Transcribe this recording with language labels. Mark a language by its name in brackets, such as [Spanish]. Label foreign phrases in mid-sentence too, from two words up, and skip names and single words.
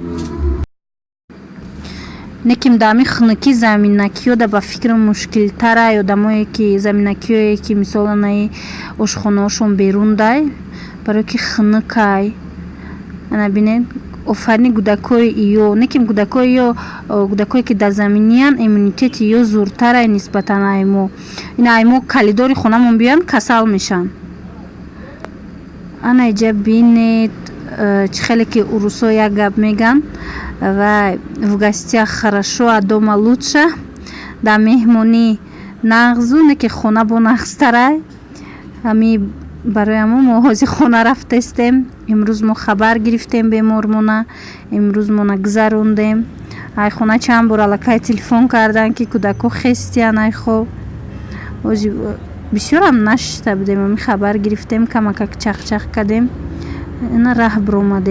[Tajik] неким да ами хунукӣ заминакиёда ба фикрам мушкилтарай одамое ки заминакиое ки мисол анаи ошхонаошон берундай барое ки хунукай ана бинед офарини гӯдакои иё неким гӯдакои ё гӯдакое ки дар заминиян иммунитети ё зуртарай нисбатан аймо ин аймо калидори хонамон биёянд касал мешан ана иҷа бинед чӣ хеле ки урусо як гап меган ва [Russian] в гостях хорошо а дома лучше [Tajik] дар меҳмонӣ нағзу не ки хона бо нағзтарай ами барои мо ҳозир хона рафтестем имрӯз мо хабар гирифтем бемормона имрӯз мона гузарондем ай хона чанд бор аллакай телефон кардан ки кӯдако хестиян ай хоб бисёрам нашида будем ами хабар гирифтем камакак чахчах кардем ина раҳ биромадем.